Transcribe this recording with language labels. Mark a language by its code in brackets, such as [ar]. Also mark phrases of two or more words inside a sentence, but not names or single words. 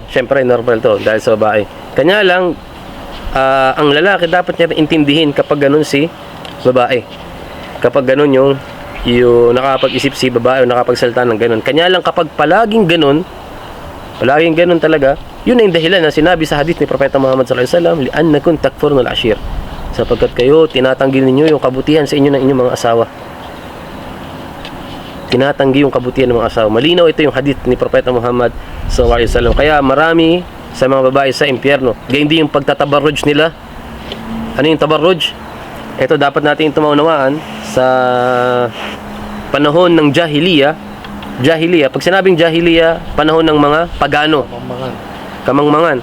[tl] Siyempre, normal to dahil sa babae. Kanya lang, ang lalaki dapat niya intindihin kapag ganun si babae. Kapag ganun yung nakapag-isip si babae o nakapagsalita ng ganun. Kanya lang kapag palaging ganun talaga, yun ang dahilan na sinabi sa hadith ni Propeta Muhammad [ar] صلى الله عليه وسلم, لأنكم تكفرون العشير. [tl] Sapagkat kayo, tinatanggi ninyo yung kabutihan sa inyo ng inyong mga asawa. Tinatanggi yung kabutihan ng mga asawa. Malinaw ito yung hadith ni Propeta Muhammad [ar] صلى الله عليه وسلم. [tl] Kaya marami sa mga babae sa impyerno. Gayun din yung pagtatabarruj nila. Ano yung tabarruj? Ito dapat natin tumaunawaan sa panahon ng jahiliya. Jahiliya, pag sinabing jahiliya, panahon ng mga pagano. Kamangmangan.